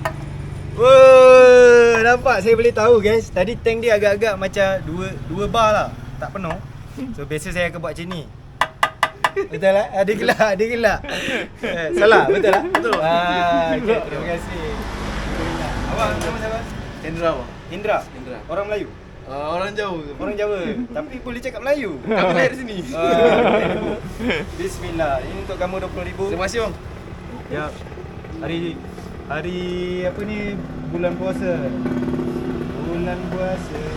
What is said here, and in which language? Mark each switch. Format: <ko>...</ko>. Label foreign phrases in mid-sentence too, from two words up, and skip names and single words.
<ms>Oh, nampak saya boleh tahu guys. Tadi tank dia agak-agak macam 2 bar lah. Tak penuh. So biasa saya akan buat macam ni. Betul lah? Ada gelak. Salah, betul lah? Betul. Okay, terima kasih. Abang nama siapa? Hendra, Bang. Indra. Indra. Orang Melayu? Orang jauh. Orang Jawa. Tapi boleh cakap Melayu. Kami lahir sini. Bismillah. Ini untuk kamu 20,000. Terima kasih, Bang. Ya. Hari apa ni? Bulan puasa. Bulan puasa.</ms>